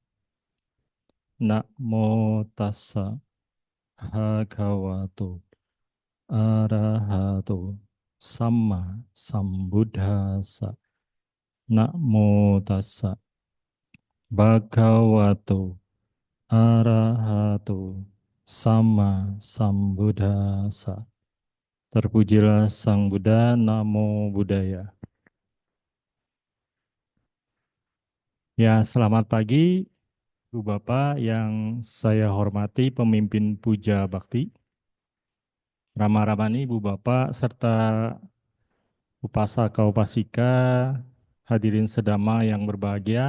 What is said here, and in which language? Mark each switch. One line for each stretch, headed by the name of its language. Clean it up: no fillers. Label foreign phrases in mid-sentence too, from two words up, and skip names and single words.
Pali: Namo tassa bhagavato arahato samma sambuddhassa. Namo tassa bhagavato arahato sama sambuddhasa.
Indonesian: Terpujilah Sang Buddha,
Pali: Namo Buddhaya.
Indonesian: Ya, selamat pagi, Ibu Bapak yang saya hormati, pemimpin Puja Bakti, Rama Ramani, Ibu Bapak, serta Upasaka Upasika, hadirin sedama yang berbahagia.